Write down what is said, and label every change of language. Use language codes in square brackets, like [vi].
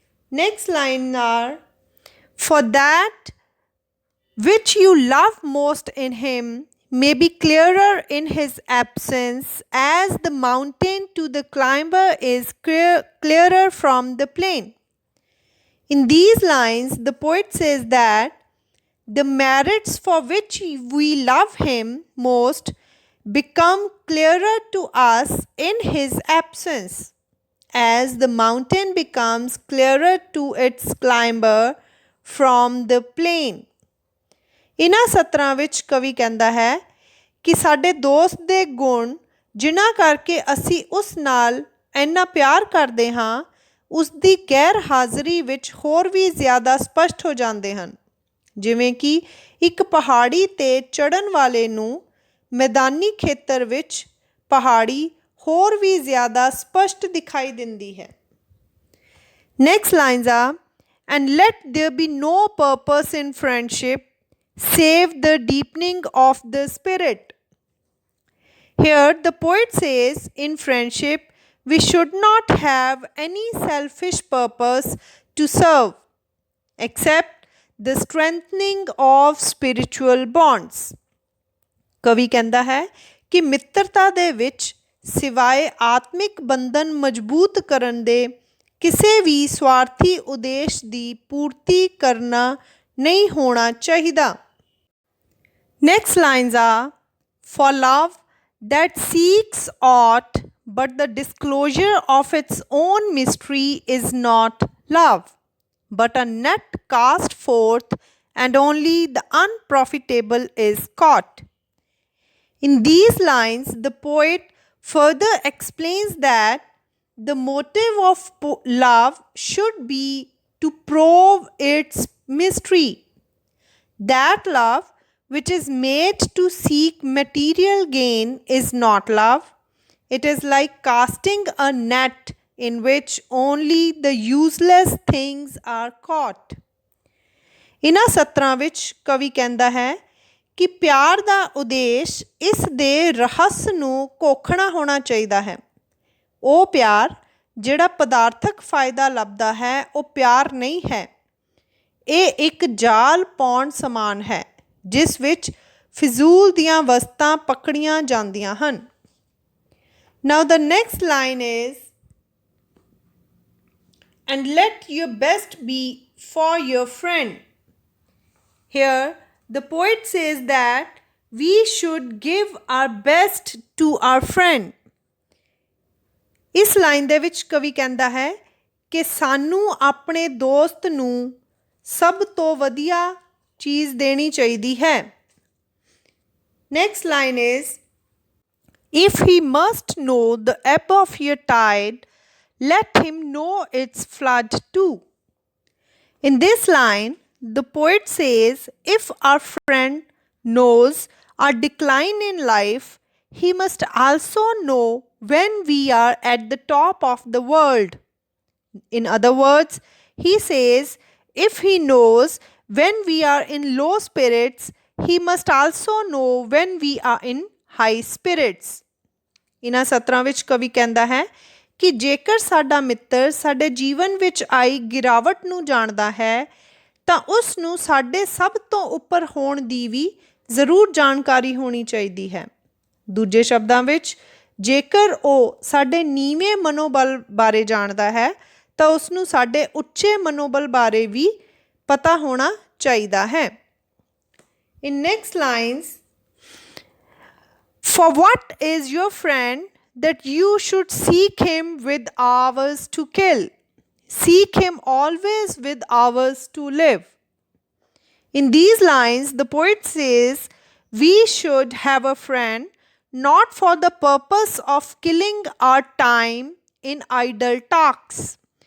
[en] Next line are, for that which you love most in him may be clearer in his absence, as the mountain to the climber is clearer from the plain. In these lines, the poet says that the merits for which we love him most become clearer to us in his absence, as the mountain becomes clearer to its climber from the plain. [pa] ਇਹਨਾਂ ਸਤਰਾਂ ਵਿੱਚ ਕਵੀ ਕਹਿੰਦਾ ਹੈ ਕਿ ਸਾਡੇ ਦੋਸਤ ਦੇ ਗੁਣ ਜਿਨ੍ਹਾਂ ਕਰਕੇ ਅਸੀਂ ਉਸ ਨਾਲ ਇੰਨਾ ਪਿਆਰ ਕਰਦੇ ਹਾਂ, ਉਸ ਦੀ ਗੈਰ ਹਾਜ਼ਰੀ ਵਿੱਚ ਹੋਰ ਵੀ ਜ਼ਿਆਦਾ ਸਪਸ਼ਟ ਹੋ ਜਾਂਦੇ ਹਨ। ਜਿਵੇਂ ਕਿ ਇੱਕ ਪਹਾੜੀ 'ਤੇ ਚੜ੍ਹਨ ਵਾਲੇ ਨੂੰ ਮੈਦਾਨੀ ਖੇਤਰ ਵਿੱਚ ਪਹਾੜੀ ਹੋਰ ਵੀ ਜ਼ਿਆਦਾ ਸਪਸ਼ਟ ਦਿਖਾਈ ਦਿੰਦੀ ਹੈ। [en] Next lines are, and let there be no purpose in friendship save the deepening of the spirit. Here the poet says, in friendship we should not have any selfish purpose to serve except the strengthening of spiritual bonds. [pa] ਕਵੀ ਕਹਿੰਦਾ ਹੈ ਕਿ ਮਿੱਤਰਤਾ ਦੇ ਵਿੱਚ ਸਿਵਾਏ ਆਤਮਿਕ ਬੰਧਨ ਮਜ਼ਬੂਤ ਕਰਨ ਦੇ ਕਿਸੇ ਵੀ ਸਵਾਰਥੀ ਉਦੇਸ਼ ਦੀ ਪੂਰਤੀ ਕਰਨਾ ਨਹੀਂ ਹੋਣਾ ਚਾਹੀਦਾ। [en] Next lines are, for love that seeks aught but the disclosure of its own mystery is not love, but a net cast forth, and only the unprofitable is caught. In these lines, the poet further explains that the motive of love should be to probe its mystery. That love which is made to seek material gain is not love. It is like casting a net in which only the useless things are caught. [pa] ਇਨ੍ਹਾਂ ਸਤਰਾਂ ਵਿੱਚ ਕਵੀ ਕਹਿੰਦਾ ਹੈ ਕਿ ਪਿਆਰ ਦਾ ਉਦੇਸ਼ ਇਸ ਦੇ ਰਹੱਸ ਨੂੰ ਘੋਖਣਾ ਹੋਣਾ ਚਾਹੀਦਾ ਹੈ। ਉਹ ਪਿਆਰ ਜਿਹੜਾ ਪਦਾਰਥਕ ਫਾਇਦਾ ਲੱਭਦਾ ਹੈ ਉਹ ਪਿਆਰ ਨਹੀਂ ਹੈ। ਇਹ ਇੱਕ ਜਾਲ ਪਾਉਣ ਸਮਾਨ ਹੈ ਜਿਸ ਵਿੱਚ ਫਿਜ਼ੂਲ ਦੀਆਂ ਵਸਤਾਂ ਪਕੜੀਆਂ ਜਾਂਦੀਆਂ ਹਨ। [en] Now the next line is, and let your best be for your friend. Here the poet says that we should give our best to our friend. [pa] ਇਸ ਲਾਈਨ ਦੇ ਵਿੱਚ ਕਵੀ ਕਹਿੰਦਾ ਹੈ ਕਿ ਸਾਨੂੰ ਆਪਣੇ ਦੋਸਤ ਨੂੰ ਸਭ ਤੋਂ ਵਧੀਆ ਚੀਜ਼ ਦੇਣੀ ਚਾਹੀਦੀ ਹੈ। [en] Next line is, if he must know the ebb of your tide, let him know its flood too. In this line, the poet says, if our friend knows our decline in life, he must also know when we are at the top of the world. In other words, he says, if he knows when we are in low spirits, he must also know when we are in high spirits. [pa] ਇਨ੍ਹਾਂ ਸਤਰਾਂ ਵਿੱਚ ਕਵੀ ਕਹਿੰਦਾ ਹੈ ਕਿ ਜੇਕਰ ਸਾਡਾ ਮਿੱਤਰ ਸਾਡੇ ਜੀਵਨ ਵਿੱਚ ਆਈ ਗਿਰਾਵਟ ਨੂੰ ਜਾਣਦਾ ਹੈ ਤਾਂ ਉਸ ਨੂੰ ਸਾਡੇ ਸਭ ਤੋਂ ਉੱਪਰ ਹੋਣ ਦੀ ਵੀ ਜ਼ਰੂਰ ਜਾਣਕਾਰੀ ਹੋਣੀ ਚਾਹੀਦੀ ਹੈ। ਦੂਜੇ ਸ਼ਬਦਾਂ ਵਿੱਚ, ਜੇਕਰ ਉਹ ਸਾਡੇ ਨੀਵੇਂ ਮਨੋਬਲ ਬਾਰੇ ਜਾਣਦਾ ਹੈ ਤਾਂ ਉਸ ਨੂੰ ਸਾਡੇ ਉੱਚੇ ਮਨੋਬਲ ਬਾਰੇ ਵੀ ਪਤਾ ਹੋਣਾ ਚਾਹੀਦਾ ਹੈ। [en] In next lines, for what is your friend that you should seek him with hours to kill? Seek him always with hours to live. In these lines, the poet says, we should have a friend not for the purpose of killing our time in idle talks.